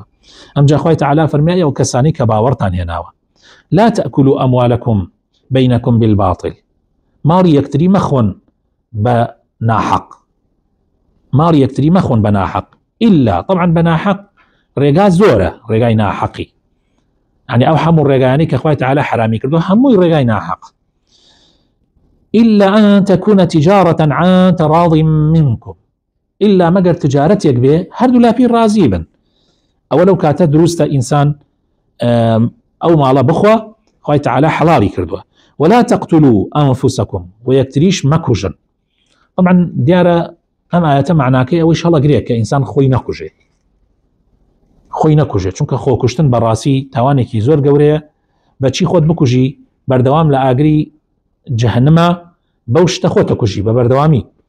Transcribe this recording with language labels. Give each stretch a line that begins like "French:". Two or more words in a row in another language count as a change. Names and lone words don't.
Central Kurdish: ئەمجا خوای تەعالا فەرمایە ئەو کەسانی کە باوەڕتان هێناوە
Arabic: لا تأكلوا أموالكم بينكم بالباطل،
Central Kurdish: ماڵی یەکتری مەخۆن بە ناحەق، ماڵی یەکتری مەخۆن بە ناحەق، ئیلا طبعا بە ناحەق ڕێگا زۆرە، ڕێگای ناحەقی، يعني ئەو هەموو ڕێگایانی کە خوای تەعالا حرامی کردو هەمووی ڕێگای ناحەق،
Arabic: إلا أن تكون تجارة عن تراض منكم،
Central Kurdish: إلا مەگەر تجارەتێک بێ هەردوو لاپی ڕازی بن، ئەوە لەو کاتە دروستە ئینسان ئەو ماڵە بخوا خوای تەعالا حەڵاڵی کردووە.
Arabic: ولا تقتلوا أنفسكم
Central Kurdish: ويكتريش مەکوژن. طبعا دیارە ئەم ئاەتە معناکەی ئەوەی هەڵەگرێت کە ئینسان خۆی نەکوژێت، خۆی نەکوژێت، چونکە خۆکوشتن بەڕاستی تاوانێکی زۆر گەورەیە. بەچی خۆت بکوژی؟ بەردەوام لە ئاگری جەهەنەمە بەو شتە خۆتە کوژی بە بەردەوامی.